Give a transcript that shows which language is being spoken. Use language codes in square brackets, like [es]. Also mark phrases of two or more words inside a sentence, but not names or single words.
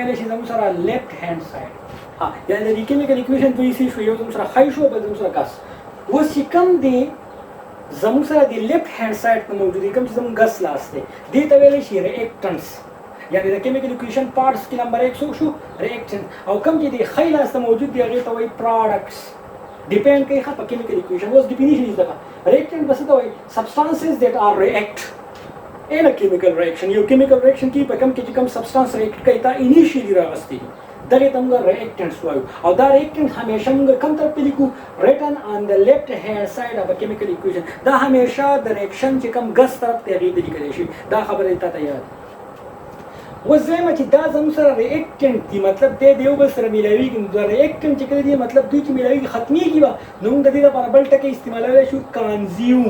[ps] ویل شي زموږ سره [en] left hand side [ps] ها یعنی د [en] chemical equation [ps] دوی سي شو یو زموږ سره خای شو بل زموږ سره کاس و چې کوم دی زموږ سره د [en] left hand side [ps] ته موجود دي کوم چې زموږ ګس لاس دی دې ته ویل شي ریاکټنټس یعنی د [en] chemical equation parts [ps] کې نمبر 1 شو ریاکټنټ او کوم چې د خای لاس ته موجود دی هغه ته وایي پروډکټس ډیپند کوي په [en] chemical equation [ps] اوس ډیفینیشن یې ده reactant بس ته وایي [en] substances that are react in a chemical reaction. [ps] یو [en] chemical reaction [ps] کې په کوم کې چې کوم [en] substance react [ps] کوي تا initially راغستې دغه ته موږ reactants وایو او دا reactant همیشه موږ کوم طرف ته لیکو [en] written on the left hand side of a chemical equation. [ps] دا همیشه د reaction چې کوم ګس طرف ته هغې ته لیکلی شي. دا خبره تا ته یاد اوس دویمه چې دا زموږ سره reactant دي مطلب دی د یو بل سره میلاویږي نو دا reactant چې کله دي مطلب دوی چې میلاویږي ختمیږي به نو موږ د دې لپاره بل ټکی استعمالولی شو consume.